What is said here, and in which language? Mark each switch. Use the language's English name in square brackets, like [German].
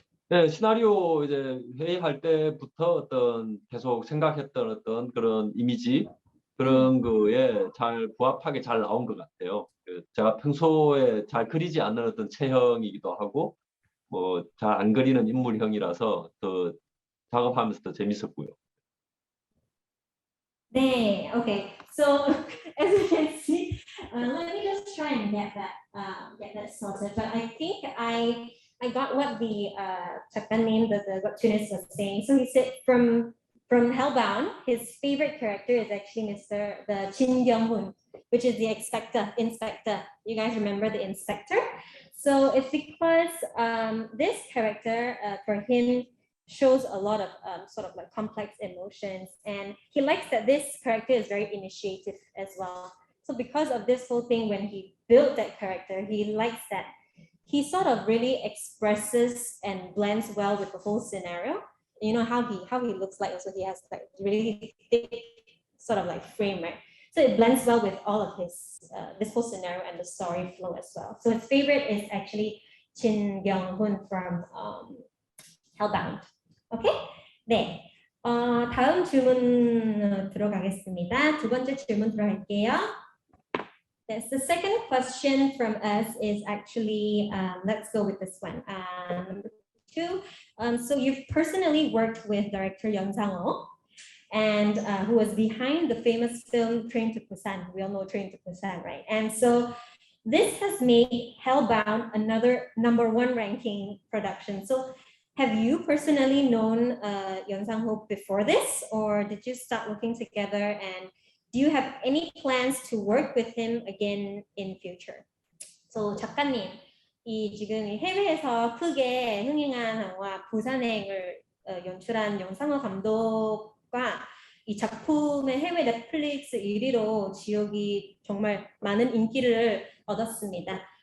[Korean] 네, 시나리오 이제 회의할 때부터 어떤 계속 생각했던 어떤 그런 이미지 그런 거에 잘 부합하게 잘 나온 것 같아요. 제가 평소에 잘 그리지 않는 어떤 체형이기도 하고 뭐 잘 안 그리는 인물형이라서 더 작업하면서 더 재밌었고요. 네, okay. [English] So as you can see, let me just try and get that sorted. But I think I got what the 작가님, the webtoonist was saying. So he said from Hellbound, his favorite character is actually the Jin Kyung-hoon, which is the inspector. You guys remember the inspector? So it's because this character for him shows a lot of sort of like complex emotions, and he likes that this character is very initiative as well. So because of this whole thing, when he built that character, he likes that he sort of really expresses and blends well with the whole scenario. You know how he looks like, also he has like really thick sort of like frame, right? So it blends well with all of his this whole scenario and the story flow as well. So his favorite is actually Jin Kyung-hoon from Hellbound. 오케이? 네. [Korean] 다음 질문 들어가겠습니다. 두 번째 질문 들어갈게요. [English] Yes, the second question from us is actually, let's go with this one. Number 2. So you've personally worked with director Yeon Sang-ho, and who was behind the famous film Train to Busan. We all know Train to Busan, right? And so this has made Hellbound another #1 ranking production. So have you personally known Yeon Sang-ho before this, or did you start working together? And do you have any plans to work with him again in future? [Korean] So 작가님, 지금 해외에서 크게 흥행한 영화 부산행을 연출한 연상호 감독과 이 작품의 해외 넷플릭스 1위로 지옥이 정말 많은 인기를 얻었습니다.